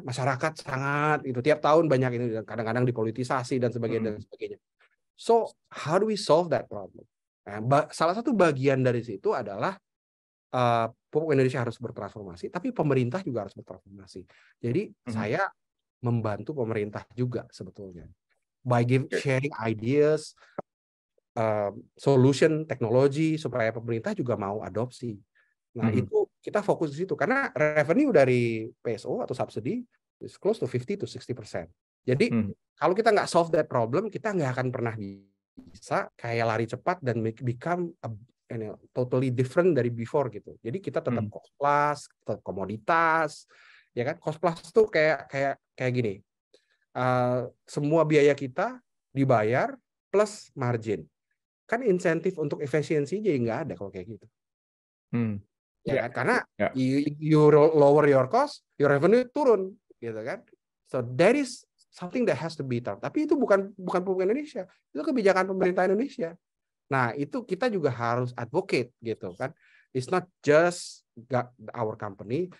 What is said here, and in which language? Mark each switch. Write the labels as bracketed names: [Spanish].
[Indonesian] Masyarakat sangat itu tiap tahun banyak ini, kadang-kadang dipolitisasi dan sebagainya. [English] So, how do we solve that problem? [Indonesian] Nah, salah satu bagian dari situ adalah pupuk Indonesia harus bertransformasi, tapi pemerintah juga harus bertransformasi. Jadi saya membantu pemerintah juga sebetulnya [English] by sharing ideas, solution, [Indonesian] teknologi supaya pemerintah juga mau adopsi. Nah itu kita fokus di situ karena revenue dari PSO atau subsidi [English] is close to [Indonesian] 50-60%. Jadi kalau kita nggak [English] solve that problem, [Indonesian] kita nggak akan pernah bisa kayak lari cepat dan [English] become totally different [Indonesian] dari before gitu. Jadi kita tetap cost plus, tetap komoditas, ya kan? Cost plus itu kayak gini. Semua biaya kita dibayar plus margin. Kan insentif untuk efisiensi jadi nggak ada kalau kayak gitu. Ya kan? Karena [English] you lower your cost, your revenue [Indonesian] turun, gitu kan? [English] So that is something that has to be done. [Indonesian] Tapi itu bukan pupuk Indonesia, itu kebijakan pemerintah Indonesia. Nah, itu kita juga harus advocate gitu kan. [English] It's not just our company.